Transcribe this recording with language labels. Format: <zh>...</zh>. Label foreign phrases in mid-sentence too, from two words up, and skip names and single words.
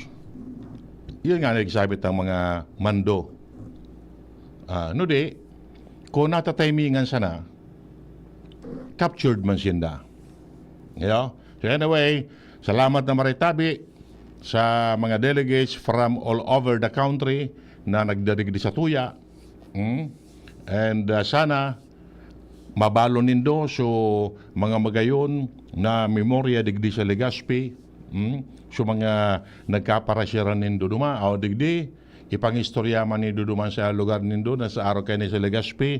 <bik>Yun nga nagsabit ang mga mando. Kung natatimingan sana, captured man sinda. So anyway, salamat na maritabi sa mga delegates</bik> <en>from all over the country</en> <bik>na nagdadigdi sa tuya. And sana mabalo nindo so mga magayon na memorya digdi sa Legazpi. So mga nagkaparasyaran nindo duma o digdi ipangistorya man nindo duman sa lugar nindo na sa araw kayo sa Legazpi.</bik>